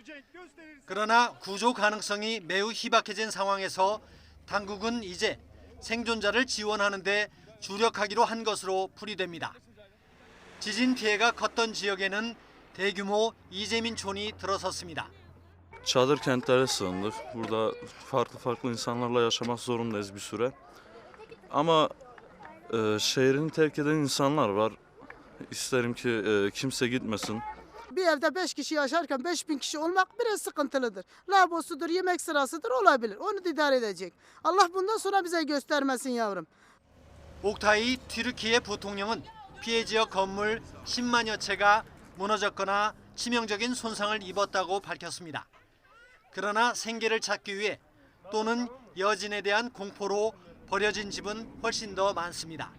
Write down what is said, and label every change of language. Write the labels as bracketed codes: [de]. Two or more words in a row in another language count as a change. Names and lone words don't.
[ko] 그러나 구조 가능성이 매우 희박해진 상황에서 당국은 이제 생존자를 지원하는 데 주력하기로 한 것으로 풀이됩니다. 지진 피해가 컸던 지역에는 대규모 이재민촌이 들어섰습니다. [tr] Çadır kentlere sığındık. Burada farklı insanlarla yaşamak zorundayız bir süre. Ama şehrini terk eden insanlar var. İsterim ki kimse gitmesin. Bir evde 5 kişi yaşarken 5.000 kişi olmak biraz sıkıntılıdır. Lavabosudur, yemek sırasıdır olabilir. Onu da idare edecek. Allah bundan sonra bize göstermesin yavrum. [ko] 옥타이 튀르키예 부통령은 피해 지역 건물 10만여 채가 무너졌거나 치명적인 손상을 입었다고 밝혔습니다. 그러나 생계를 찾기 위해 또는 여진에 대한 공포로 버려진 집은 훨씬 더 많습니다.